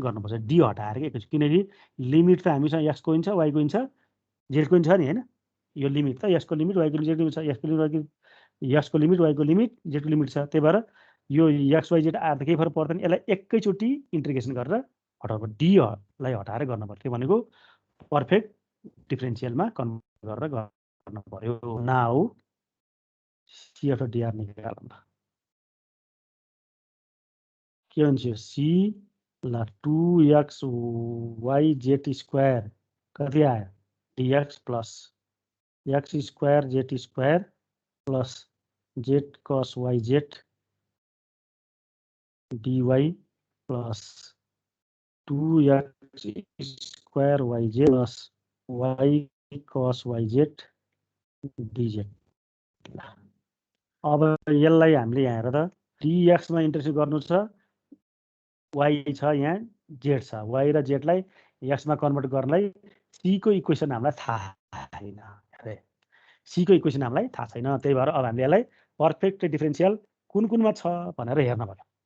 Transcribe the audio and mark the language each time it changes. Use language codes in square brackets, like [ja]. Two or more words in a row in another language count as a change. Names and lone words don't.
[ne] गर्नुपर्छ डी हटाएर एकैचोटि किनकि लिमिट त हामीसँग एक्सको पनि छ वाइको पनि छ जेडको पनि छ नि होइन यो लिमिट त यसको लिमिट वाइको लिमिट छ यसको लिमिट वाइको लिमिट जेडको लिमिट छ त्यही भएर यो एक्स वाइ जेड आएर त केही फरक पर्दैन यसलाई एकैचोटि इन्टिग्रेसन गरेर हटाउनु डीलाई हटाएर गर्नुपर्छ त्यो भनेको पर्फेक्ट डिफरेन्सियलमा कन्भर्ट गरेर गर्नु पर्यो नाउ सीएफ डिआर निकालौँ के हुन्छ सी ल 2x y z स्क्वायर कति आयो dx प्लस x स्क्वायर z स्क्वायर प्लस z cos yz dy प्लस 2x स्क्वायर yz प्लस y cos yz dz। अब यसलाई हामीले यहाँ हेर त dx मा इन्टिग्रेसन गर्नु छ, y छ यहाँ z छ, y र z लाई x मा कन्भर्ट गर्नलाई c को इक्वेसन हामीलाई थाहा छैन। c को इक्वेसन हामीलाई थाहा छैन, त्यही भएर अब हामीले यसलाई पर्फेक्ट डिफरेन्शियल कुन कुनमा छ भनेर हेर्न पर्यो।